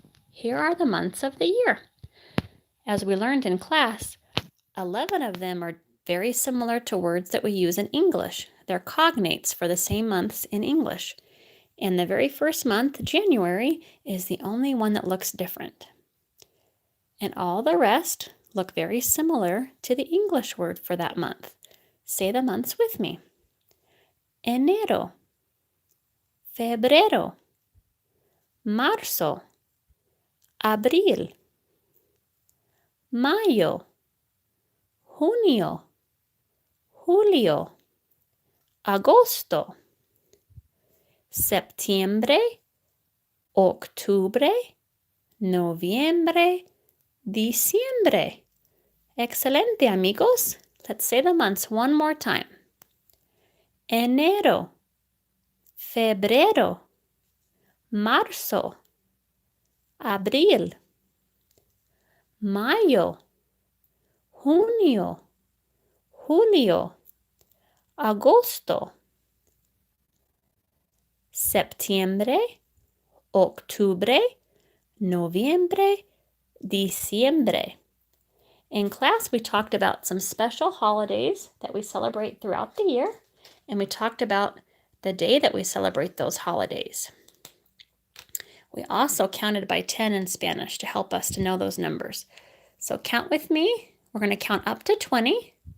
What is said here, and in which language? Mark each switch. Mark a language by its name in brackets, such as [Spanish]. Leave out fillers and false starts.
[English] Here are the months of the year. As we learned in class, 11 of them are very similar to words that we use in English. They're cognates for the same months in English. And the very first month, January, is the only one that looks different. And all the rest look very similar to the English word for that month. Say the months with me. [Spanish] Enero, febrero, marzo, abril, mayo, junio, julio, agosto, septiembre, octubre, noviembre, diciembre. Excelente, amigos. [English] Let's say the months one more time. [Spanish] Enero, febrero, marzo, abril, mayo, junio, julio, agosto, septiembre, octubre, noviembre, diciembre. [English] In class, we talked about some special holidays that we celebrate throughout the year, and we talked about the day that we celebrate those holidays. We also counted by 10 in Spanish to help us to know those numbers. So count with me. We're going to count up to 20.